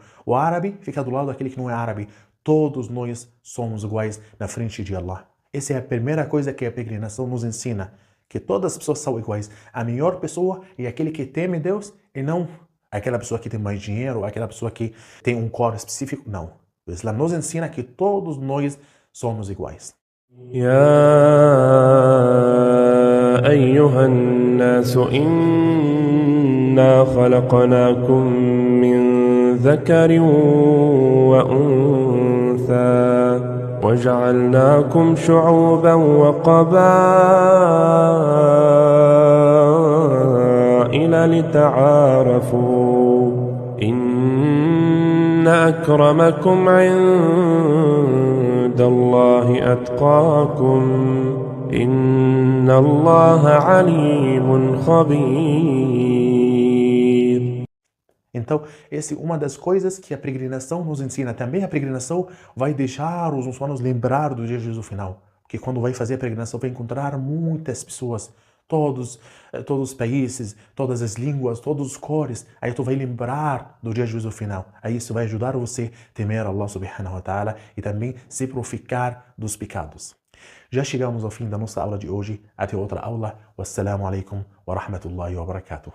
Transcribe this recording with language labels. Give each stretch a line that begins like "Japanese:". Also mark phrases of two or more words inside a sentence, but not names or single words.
Portuguese: O árabe fica do lado daquele que não é árabe. Todos nós somos iguais na frente de Allah. Essa é a primeira coisa que a peregrinação nos ensina. Que todas as pessoas são iguais. A melhor pessoa é aquele que teme Deus e não aquela pessoa que tem mais dinheiro, aquela pessoa que tem um corpo específico. Não. O Islã nos ensina que todos nós somos iguais.
Arabic: يا أيها الناس إنا خلقناكم من ذكر وأنثى وجعلناكم شعوبا وقبائل لتعارفوا إن أكرمكم عند الله أتقاكم إن الله عليم خبير.
Portuguese: Então, essa é uma das coisas que a peregrinação nos ensina. Também a peregrinação vai deixar os muçulmanos lembrar do dia de Jesus final. Porque quando vai fazer a peregrinação, vai encontrar muitas pessoas, todos os países, todas as línguas, todas as cores. Aí tu vai lembrar do dia de Jesus final. Aí isso vai ajudar você a temer Allah
Arabic: سبحانه وتعالى
Portuguese: e também se purificar dos pecados. Já chegamos ao fim da nossa aula de hoje. Até outra aula.
Arabic: والسلام عليكم ورحمة الله وبركاته.